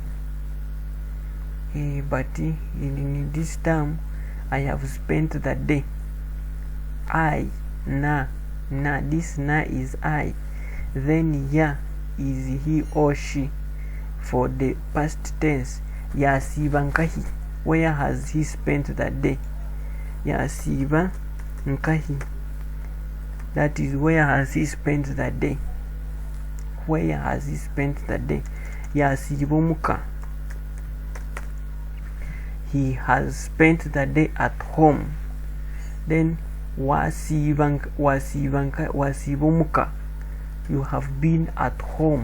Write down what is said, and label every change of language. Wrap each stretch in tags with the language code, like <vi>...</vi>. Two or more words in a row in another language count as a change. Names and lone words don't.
<en>But in this term, I have spent the day. I, na, this na is I. Then ya is he or she. For the past tense,</en> <nyn>yasiba nkahi,</nyn> <en>where has he spent that day?</en> <nyn>Yasiba nkahi,</nyn> <en>that is where has he spent that day? Where has he spent that day?</en> <nyn>Yasiba muka,</nyn> <en>he has spent the day at home. Then</en> <nyn>wasiba muka,</nyn> <en>you have been at home.</en>